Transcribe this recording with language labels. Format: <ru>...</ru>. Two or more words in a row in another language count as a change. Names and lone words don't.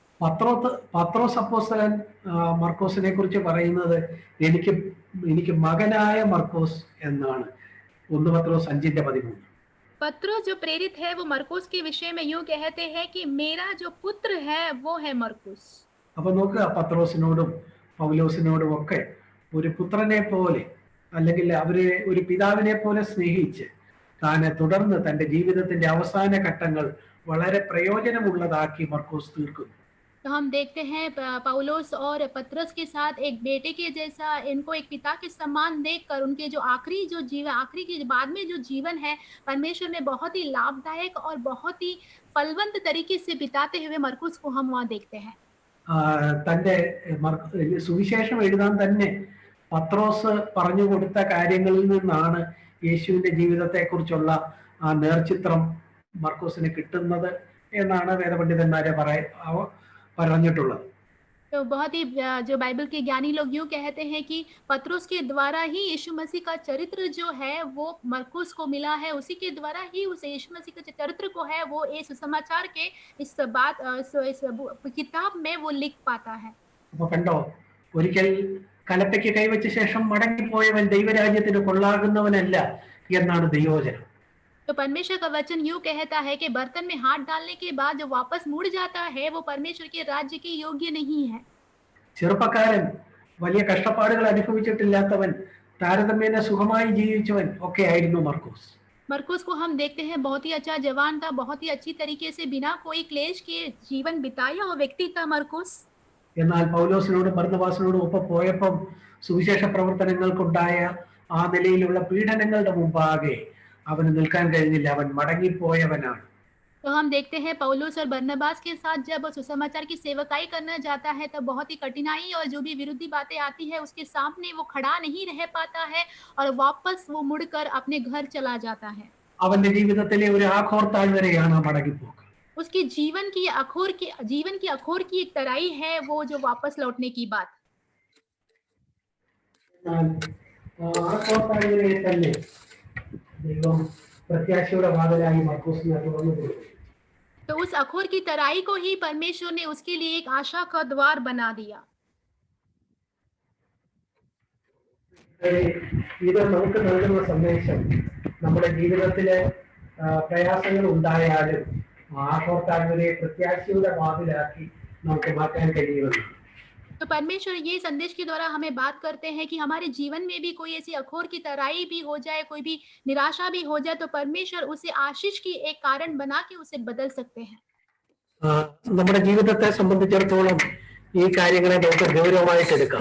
<ml>പത്രോസ് അപ്പോസ്തലൻ മർക്കോസിനെ കുറിച്ച് പറയുന്നത്, എനിക്ക് മകനായ മർക്കോസ് എന്നാണ്. 1 പത്രോസ് 5:13.</ml> <hi>पत्रोस जो प्रेरित है वो मरकुस के विषय में यूं कहते हैं कि मेरा जो पुत्र है वो है मरकुस।</hi> <ml>അപ്പൊ നോക്കുക, പത്രോസിനോടും പൗലോസിനോടും ഒക്കെ ഒരു പുത്രനെ പോലെ അല്ലെങ്കിൽ അവരെ ഒരു പിതാവിനെ പോലെ സ്നേഹിച്ച് താനെ തുടർന്ന് തന്റെ ജീവിതത്തിന്റെ അവസാന ഘട്ടങ്ങൾ വളരെ പ്രയോജനമുള്ളതാക്കി മർക്കോസ് തീർക്കുന്നു.</ml> <hi>तो हम देखते हैं पौलुस और पत्रस के साथ एक बेटे के जैसा इनको एक पिता के समान देखकर उनके जो आखिरी के बाद में जो जीवन है परमेश्वर में बहुत ही लाभदायक और बहुत ही फलवंत तरीके से बिताते हुए मरकुस को हम वहाँ देखते हैं।</hi> <ml>തന്റെ സുവിശേഷം എഴുതാൻ തന്നെ പത്രോസ് പറഞ്ഞു കൊടുത്ത കാര്യങ്ങളിൽ നിന്നാണ് യേശുവിന്റെ ജീവിതത്തെക്കുറിച്ചുള്ള ആ നേർചിത്രം മർക്കോസിന് കിട്ടുന്നത് എന്നാണ് വേദപണ്ഡിതന്മാരെ പറഞ്ഞിട്ടുള്ളത്.</ml> <hi>तो बहुत ही जो बाइबल के ज्ञानी लोग यूं कहते हैं कि पत्रुस के द्वारा ही यीशु मसीह का चरित्र जो है वो मरकुस को मिला है, उसी के द्वारा ही उस यीशु मसीह का चरित्र को है वो इस समाचार के इस किताब में वो लिख पाता है।</hi> <ml>അപ്പൊ കണ്ടോ, ഒരിക്കൽ കലപ്പയ്ക്ക് കൈവച്ച ശേഷം മടങ്ങിപ്പോയവൻ ദൈവരാജ്യത്തിന് കൊള്ളാകുന്നവനല്ല എന്നാണ് ദൈവവചനം.</ml> <hi>तो परमेश्वर का वचन यूं कहता है कि बर्तन में हाथ डालने के बाद जो वापस मुड़ जाता है वो परमेश्वर के राज्य के योग्य नहीं है।</hi> <ml>ചെറുപ്പക്കാരൻ, വലിയ കഷ്ടപ്പാടുകൾ അനുഭവിച്ചിട്ടില്ലാത്തവൻ, താരതമ്യേന സുഖമായി ജീവിച്ചവൻ ഒക്കെ ആയിരുന്നു മർക്കോസ്.</ml> <hi>मरकुस को हम देखते हैं बहुत ही अच्छा जवान था, बहुत ही अच्छी तरीके से बिना कोई क्लेश के जीवन बिताया हुआ व्यक्ति था मरकुस।</hi> <ml>എന്നാൽ പൗലോസിനോടും ബർന്നബാസിനോടും ഒപ്പം പോയപ്പം സുവിശേഷ പ്രവർത്തനങ്ങൾക്കുണ്ടായ ആ നിലയിലുള്ള പീഡനങ്ങളുടെ മുമ്പാകെ അവന് നിൽക്കാൻ കഴിഞ്ഞില്ല. അവൻ മടങ്ങിപ്പോയവനാണ്.</ml> <hi>तो हम देखते हैं पौलुस और बरनबास के साथ जब सुसमाचार की सेवकाई करना जाता है तब बहुत ही कठिनाई और जो भी विरोधी बातें आती है उसके सामने वो खड़ा नहीं रह पाता है और वापस वो मुड़कर अपने घर चला जाता है।</hi> <ml>അവന്റെ ജീവിതത്തിലെ ഒരു ആഘോർത്താൾ വരെയാണ് മടങ്ങിപ്പോക്ക്.</ml> <hi>उसके जीवन की अखोर की एक तराई है वो जो वापस लौटने की बात।</hi> <ml>ആഘോർത്താൾ വരെ തന്നെ ദൈവം പ്രത്യാശയുടെ വാതിലായി മർക്കോസിനെ തുറന്നു കൊടുത്തു.</ml> <hi>तो उस अखोर की तराई को ही परमेश्वर ने उसके लिए एक आशा का द्वार बना दिया।</hi> <ml>ഇത് നമുക്ക് നൽകുന്ന സന്ദേശം നമ്മുടെ ജീവിതത്തിലെ പ്രയാസങ്ങൾ ഉണ്ടായാലും ആഘോത്താഴ്വരെ പ്രത്യാശയുടെ വാതിലാക്കി നമുക്ക് മാറ്റാൻ കഴിയുമെന്ന്.</ml> <hi>तो परमेश्वर ये संदेश के द्वारा हमें बात करते हैं कि हमारे जीवन में भी कोई ऐसी अखोर की तराई भी हो जाए, कोई भी निराशा भी हो जाए, तो परमेश्वर उसे आशीष की एक कारण बना के उसे बदल सकते हैं।</hi> <ml>നമ്മുടെ ജീവിതത്തെ സംബന്ധിച്ചിടത്തോളം ഈ കാര്യങ്ങളെ നമുക്ക് ഗൗരവമായിട്ട് എടുക്കാം.</ml>